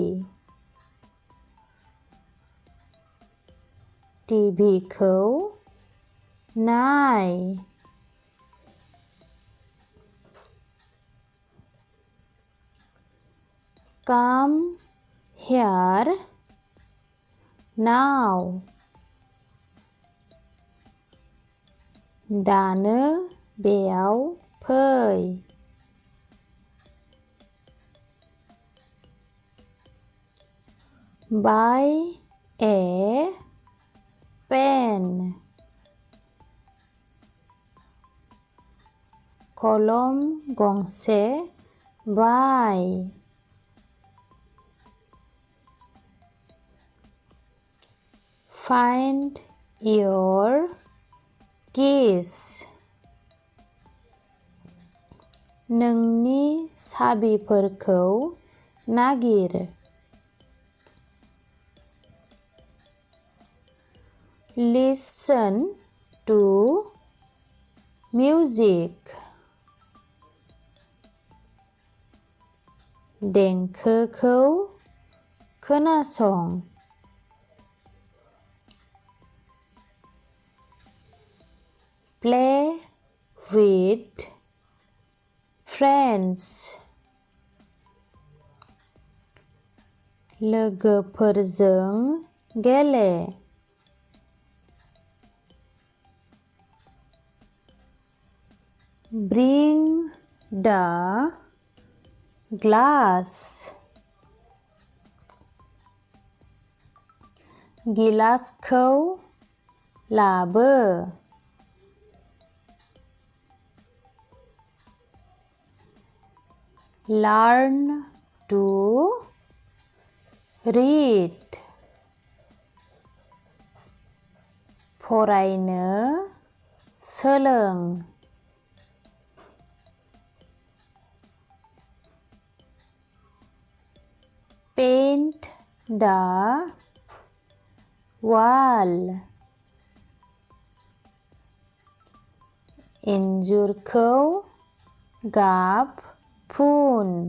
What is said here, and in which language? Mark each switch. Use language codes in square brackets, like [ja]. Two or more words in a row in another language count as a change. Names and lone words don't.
[brx] टिभिखौ नाय। [en] Come here now. [brx] दानो बेयाव फै। [en] Buy a pen. [brx] कलम गंसे बाय। [en] Find your keys. [brx] नोंनि साबिफोरखौ नागिर। [en] Listen to music. [brx] देंखोखौ खोनासं। [en] Play with friends. [brx] लोगोफोरजों गेले। [en] Bring the glass [brx] गिलासखौ लाबो [en] learn to read [brx] फरायनो सोलों [en] paint the wall [brx] इन्जुरखौ गाब फुन